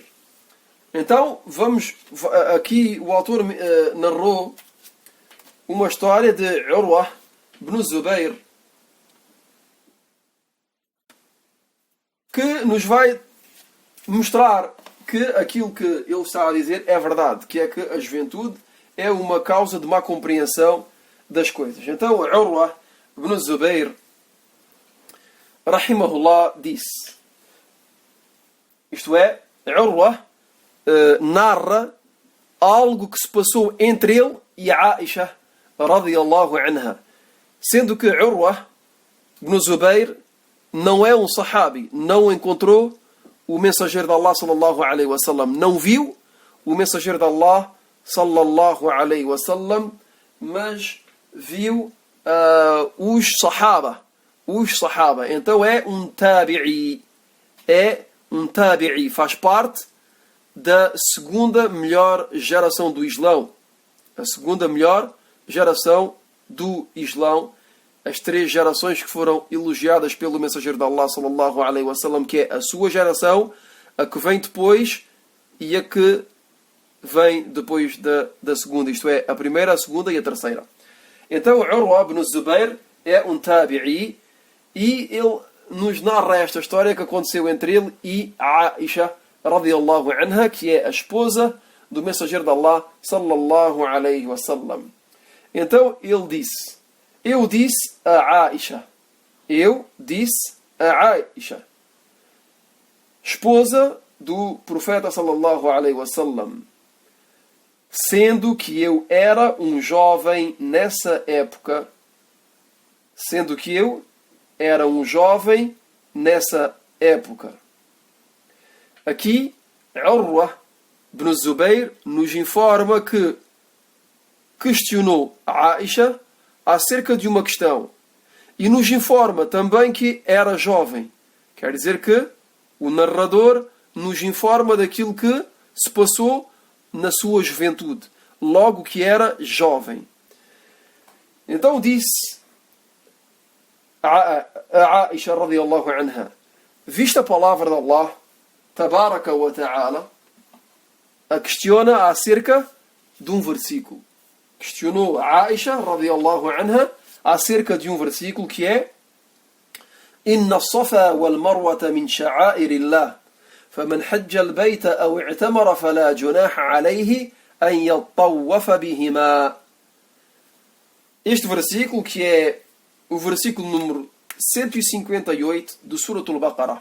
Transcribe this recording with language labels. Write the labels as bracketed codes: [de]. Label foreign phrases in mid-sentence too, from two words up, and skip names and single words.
[pt] Então, aqui o autor narrou uma história de Urwa ibn Zubayr que nos vai mostrar que aquilo que ele está a dizer é verdade, que é que a juventude é uma causa de má compreensão das coisas. Então, Urwa ibn Zubayr, rahimahullah, disse, isto é, Urwa narra algo que se passou entre ele e Aisha [ar] رضي الله عنها, [pt] sendo que Urwa ibn Zubayr não é um sahabi, não encontrou o mensageiro de Allah [ar] صلى الله عليه وسلم, [pt] não viu o mensageiro de Allah [ar] صلى الله عليه وسلم, [pt] mas viu os sahaba. Então é um tabi'i. Faz parte da segunda melhor geração do Islão. A segunda melhor geração do Islão. As três gerações que foram elogiadas pelo mensageiro de Allah [ar] صلى الله عليه وسلم, [pt] que é a sua geração, a que vem depois e a que vem depois da segunda, isto é, a primeira, a segunda e a terceira. Então, Urwa ibn Zubayr é um tabi'i e ele nos narra esta história que aconteceu entre ele e Aisha [ar] رضي الله عنها, [pt] que é a esposa do mensageiro de Allah [ar] صلى الله عليه وسلم. [pt] Então, ele disse, eu disse a Aisha, esposa do profeta [ar] صلى الله عليه وسلم, [pt] sendo que eu era um jovem nessa época, Aqui, Urwa ibn Zubayr nos informa que questionou a Aisha acerca de uma questão e nos informa também que era jovem. Quer dizer que o narrador nos informa daquilo que se passou na sua juventude, logo que era jovem. Então disse a Aisha [ar] رضي الله عنها, [pt] vista a palavra de Allah [ar] تبارك وتعالى, [pt] a questiona acerca de um versículo. Questionou a Aisha [ar] رضي الله عنها [pt] acerca de um versículo que é: [ar] إن الصفا والمروة من شعائر الله فمن حج البيت أو اعتمر فلا جناح عليه أن يطوف بهما. [pt] Este versículo, que é o versículo número 158 do Surah Al-Baqarah.